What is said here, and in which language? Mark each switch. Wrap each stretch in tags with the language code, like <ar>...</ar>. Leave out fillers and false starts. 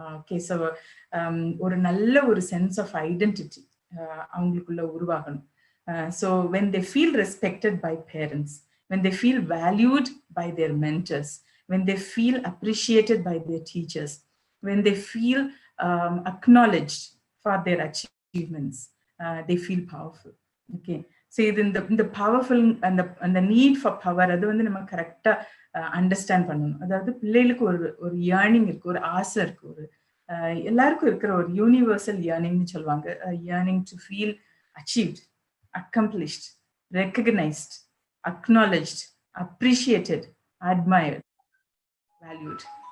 <ta>Okay, so ஒரு நல்ல ஒரு சென்ஸ் ஆஃப் ஐடென்டிட்டி அவங்களுக்குள்ள உருவாகணும்.</ta> <en>So when they feel respected by parents, when they feel valued by their mentors, when they feel appreciated by their teachers, when they feel acknowledged for their achievements, they feel powerful.</en> <ta>Okay, so இந்த powerful அந்த need for power, அது வந்து நம்ம கரெக்டா understand பண்ணணும். அதாவது பிள்ளைகளுக்கு ஒரு ஏர்னிங் இருக்கு, ஒரு ஆசை இருக்கு, ஒரு எல்லாருக்கும் இருக்கிற ஒரு யூனிவர்சல் ஏர்னிங்னு சொல்லுவாங்க.</ta> <en>Earning to feel achieved, accomplished, recognised, acknowledged, appreciated, admired, valued.</en>